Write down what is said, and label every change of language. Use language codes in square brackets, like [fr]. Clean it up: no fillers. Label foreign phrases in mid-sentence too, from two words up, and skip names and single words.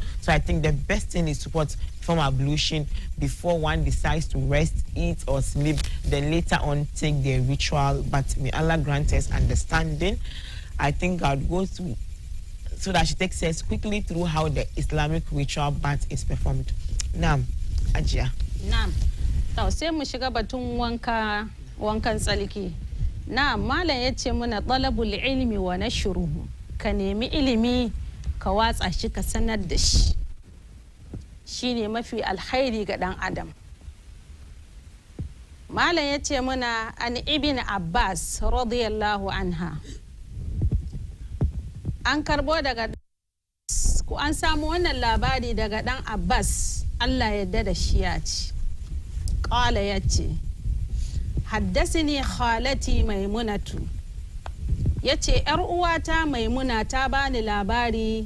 [en] So I think the best thing is to perform ablution before one decides to rest, eat or sleep, then later on take the ritual. But may Allah grant us understanding. I think I would go to, so that she takes us quickly through how the Islamic ritual bath is performed. Naam, Ajia. Naam. [ha] To sai mu shiga batun wankan tsalki. Na malam ya ce muna [ar] طلب العلم ونشره, [ha] ka nemi ilimi ka watsa shi ka sanar da shi, shine mafi alkhairi ga dan adam. Malam ya ce muna [ar] عن ابن عباس رضي الله عنها, [ha] an karbo daga ku an samu wannan labari daga dan Abbas, Allah ya yarda da shi, ya ce qala ya ce [ar] حدثتني خالتي ميمونة, [ha] yace yar uwata maimuna ta bani labari.